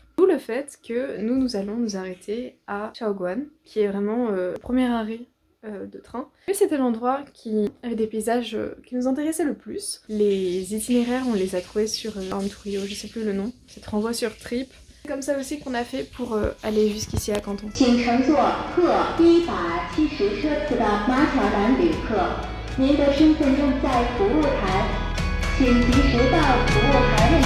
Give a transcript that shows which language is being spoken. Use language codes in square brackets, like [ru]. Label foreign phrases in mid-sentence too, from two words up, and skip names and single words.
[fr] D'où le fait que nous allons nous arrêter à Shaoguan, qui est vraiment le premier arrêt de train. Et c'était l'endroit qui avait des paysages qui nous intéressaient le plus. Les itinéraires on les a trouvés sur Anturio, je sais plus le nom. Ça te renvoie sur Trip. C'est comme ça aussi qu'on a fait pour aller jusqu'ici à Canton. [zh] 请乘坐各170车次的马条兰旅客，您的身份证在服务台，请及时到服务台。